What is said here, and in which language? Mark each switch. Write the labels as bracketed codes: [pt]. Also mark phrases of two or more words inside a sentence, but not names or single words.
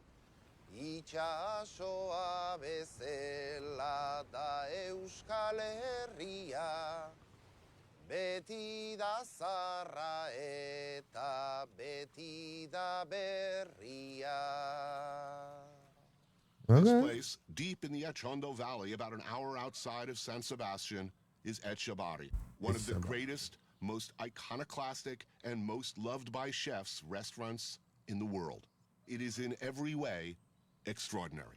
[eu] Itxasoa bezala da Euskal Herria Beti da zarra eta beti da berria [en] This place, deep in the Echondo Valley, about an hour outside of San Sebastian, is Etxebarri, one of the greatest, most iconoclastic, and most loved by chefs restaurants in the world. It is in every way extraordinary.